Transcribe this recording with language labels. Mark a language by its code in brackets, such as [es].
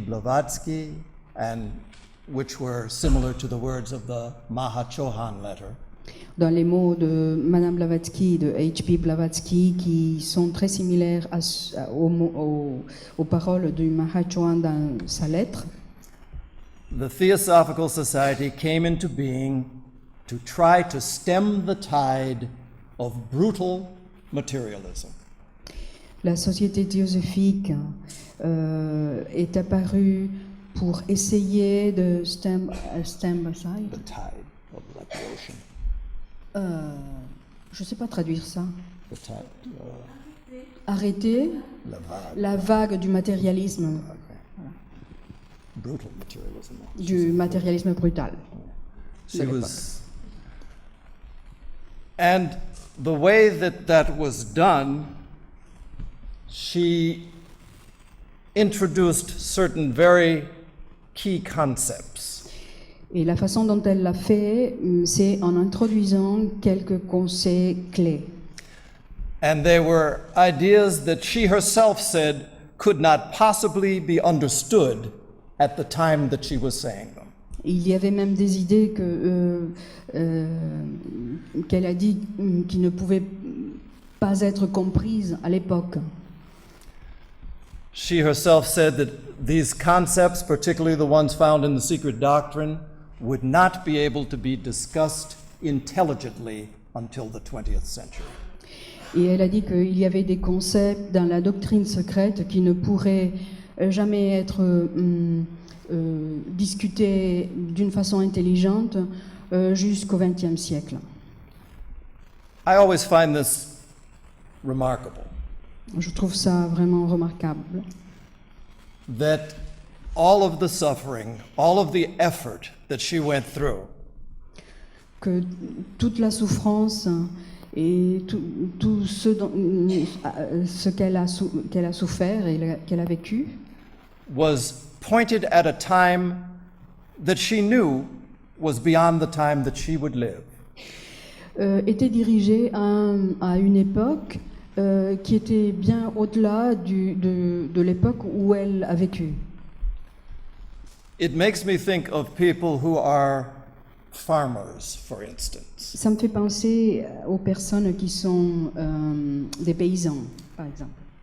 [en] Blavatsky, and which were similar to the words of the Mahachohan letter, [fr] Dans les mots de Madame Blavatsky, de H.P. Blavatsky, qui sont très similaires aux paroles du Maharaj Chohan dans sa lettre, [en] the Theosophical Society came into being to try to stem the tide of brutal materialism. [fr] la société théosophique est apparue pour essayer de [en] stem aside. The tide of like the ocean. [fr] Je ne sais pas traduire ça. [en] The tide, [fr] Arrêter la vague. la vague du matérialisme, [en] Brutal materialism. [fr] du matérialisme brutal. [en] She was, and the way that that was done, she introduced certain very key concepts. [fr] Et la façon dont elle l'a fait, c'est en introduisant quelques concepts clés. [en] And they were ideas that she herself said could not possibly be understood at the time that she was saying them. [fr] Il y avait même des idées qu'elle a dit qui ne pouvaient pas être comprises à l'époque. [en] She herself said that these concepts, particularly the ones found in the Secret Doctrine, would not be able to be discussed intelligently until the 20th century. [fr] Et elle a dit qu'il y avait des concepts dans la doctrine secrète qui ne pourraient jamais être discutés d'une façon intelligente jusqu'au XXe siècle. [en] I always find this remarkable, [fr] Je trouve ça vraiment remarquable. [en] that all of the suffering, all of the effort that she went through, [fr] Que toute la souffrance et tout ce qu'elle a souffert et qu'elle a vécu [en] was pointed at a time that she knew was beyond the time that she would live. [fr] était dirigée à une époque qui était bien au-delà de l'époque où elle a vécu. [en] It makes me think of people who are farmers, for instance. [fr] Ça me fait penser aux personnes qui sont des paysans, par exemple.